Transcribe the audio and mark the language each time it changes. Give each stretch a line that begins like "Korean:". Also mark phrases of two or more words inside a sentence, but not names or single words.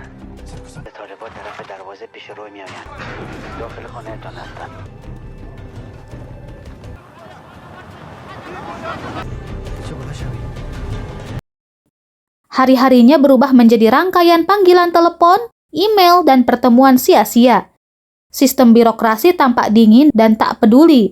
Persian: طالبا طرف دروازه پیش روی میآیند. داخل خانهتان هستند.
Indonesian: Hari-harinya berubah menjadi rangkaian panggilan telepon, email, dan pertemuan sia-sia. Sistem birokrasi tampak dingin dan tak peduli.